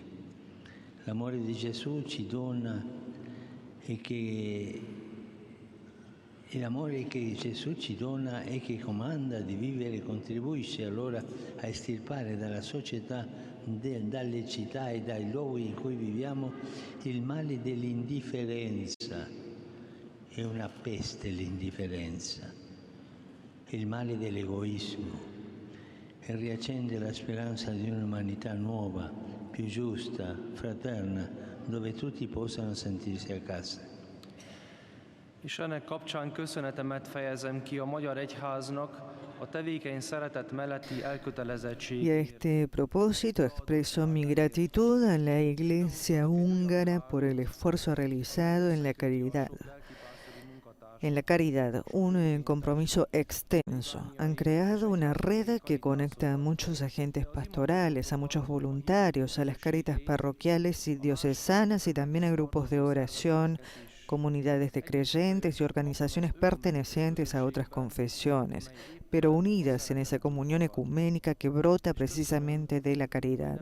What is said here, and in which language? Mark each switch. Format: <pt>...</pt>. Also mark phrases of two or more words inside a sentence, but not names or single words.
<it>L'amore di Gesù ci dona l'amore che Gesù ci dona e che comanda di vivere contribuisce allora a estirpare dalla società, dalle città e dai luoghi in cui viviamo il male dell'indifferenza. È una peste l'indifferenza, il male dell'egoismo, e riaccende la speranza di un'umanità nuova, più giusta, fraterna, dove tutti possano sentirsi a casa.</it> <hu>És ennek kapcsán köszönetemet fejezem ki a Magyar Egyháznak a tevékeny szeretet melletti</hu> <es>Y a</es> <hu>elkötelezettségért.</hu> <es>este propósito expreso mi gratitud a la Iglesia húngara por el esfuerzo realizado en la caridad. Un compromiso extenso. Han creado una red que conecta a muchos agentes pastorales, a muchos voluntarios, a las cáritas parroquiales y diocesanas y también a grupos de oración, comunidades de creyentes y organizaciones pertenecientes a otras confesiones, pero unidas en esa comunión ecuménica que brota precisamente de la caridad.</es>